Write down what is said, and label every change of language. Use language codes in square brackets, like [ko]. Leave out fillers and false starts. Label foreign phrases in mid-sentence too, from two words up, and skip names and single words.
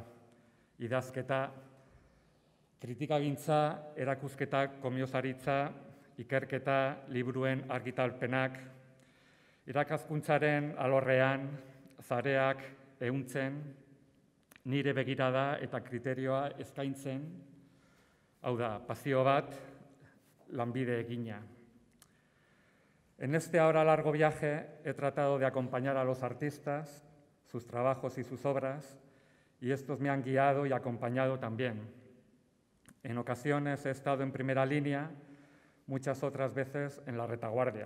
[eu] Idazketa, kritikagintza, erakusketak, komiozaritza, ikerketa, liburuen argitalpenak, irakaskuntzaren alorrean, zareak ehuntzen, nire begirada eta kriterioa eskaintzen, hau da, pasio bat, lanbide egina. [es] En este ahora largo viaje he tratado de acompañar a los artistas, sus trabajos y sus obras, y estos me han guiado y acompañado también. En ocasiones he estado en primera línea, muchas otras veces en la retaguardia.